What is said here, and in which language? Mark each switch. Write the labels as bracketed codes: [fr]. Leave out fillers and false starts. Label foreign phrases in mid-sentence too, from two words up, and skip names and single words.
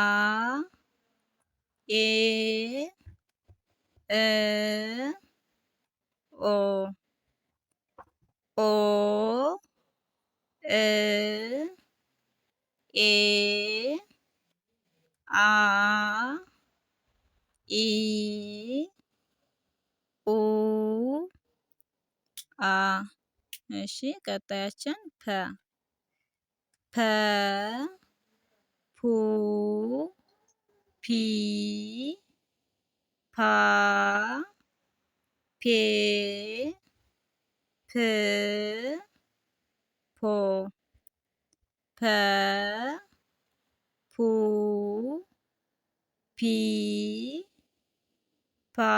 [am] ኤ እ ኦ ኦ እ ኤ አ ኢ ኡ አ። እሺ ቀጣያችን ፐ ፐ ፑ ፒ ፓ ፔ ፕ ፖ ፐ ፑ ፒ ፓ